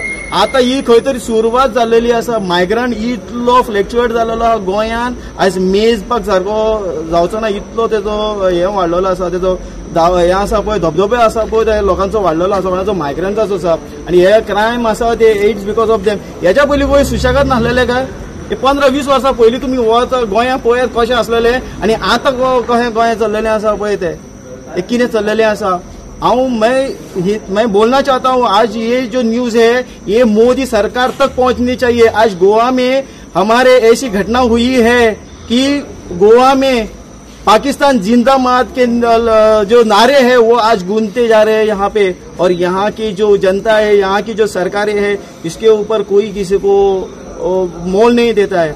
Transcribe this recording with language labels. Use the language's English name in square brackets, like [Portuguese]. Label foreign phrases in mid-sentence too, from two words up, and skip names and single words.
[Konkani] आतां ही खंय तरी सुरवात जाल्लेली आसा। मायग्रंट इतलो फ्लक्च्युएट जाल्लो आहा गोंयान, आयज मेजपाक सारको जावचो ना इतलो तेजो हे वाडलेलो आसा, तेजो हे आसा पळय धबधबे आसा पळय ते लोकांचो वाडलेलो आसा, कोणाचो मायग्रंटाचो आसा। आणि हे क्रायम आसा ते [English] it's because of them. [Konkani] हेच्या पयलीं गोंय सुशेगाद नासलेले काय? 15-20 वर्सां पयलीं तुमी गोंयां पळयात कशें आसलेले आनी आतां कशें गोंय चल्लेलें आसा पळय ते कितें चल्लेलें आसा। [Hindi] मैं बोलना चाहता हूँ आज ये जो न्यूज है ये मोदी सरकार तक पहुंचनी चाहिए। आज गोवा में हमारे ऐसी घटना हुई है कि गोवा में पाकिस्तान जिंदाबाद के जो नारे हैं वो आज गूंजते जा रहे हैं यहाँ पे, और यहाँ की जो जनता है, यहाँ की जो सरकारें हैं, इसके ऊपर कोई किसी को मोल नहीं देता है।